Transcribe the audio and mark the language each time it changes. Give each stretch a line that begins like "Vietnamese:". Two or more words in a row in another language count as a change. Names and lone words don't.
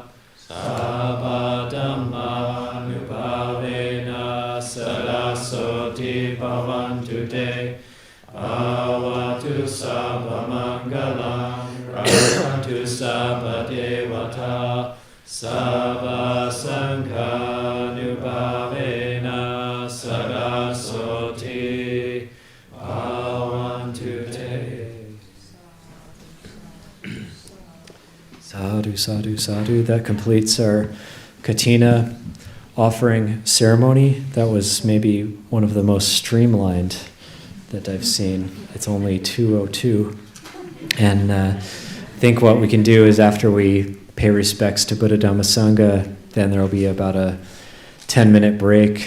Pali: sabba dhamma nubhavena sarasoti bhavantu te avatu sabba mangalam rakantu sabba devata sabba sangha nubhavena sarasoti bhavantu te. Sadhu, sadhu, sadhu.
English: That completes our Kathina offering ceremony. That was maybe one of the most streamlined that I've seen. It's only 2:02. And I think what we can do is after we pay respects to Buddha Dhamma Sangha, then there will be about a 10-minute break.